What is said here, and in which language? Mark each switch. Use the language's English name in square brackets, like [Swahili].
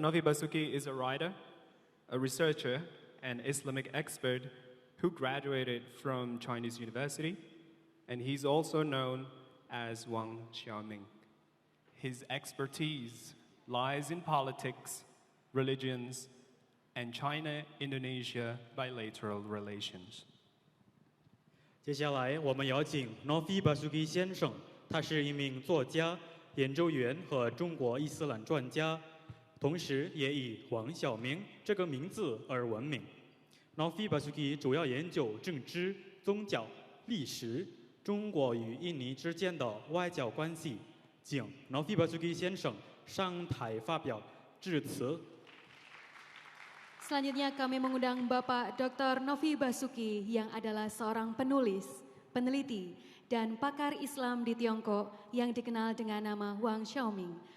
[English] Nofi Basuki is a writer, a researcher, and Islamic expert who graduated from Chinese University, and he's also known as Wang Xiaoming. His expertise lies in politics, religions, and China-Indonesia bilateral relations. [Chinese] 接下来，我们邀请 Nofi Basuki 先生，他是一名作家、研究员和中国伊斯兰专家，同时也以黄晓明这个名字而闻名。 Nofi Basuki 主要研究政治、宗教、历史、中国与印尼之间的外交关系。请 Nofi Basuki 先生上台发表致辞。 [Indonesian] Selanjutnya kami mengundang Bapak Dr. Nofi Basuki yang adalah seorang penulis, peneliti, dan pakar Islam di Tiongkok yang dikenal dengan nama Wang Xiaoming.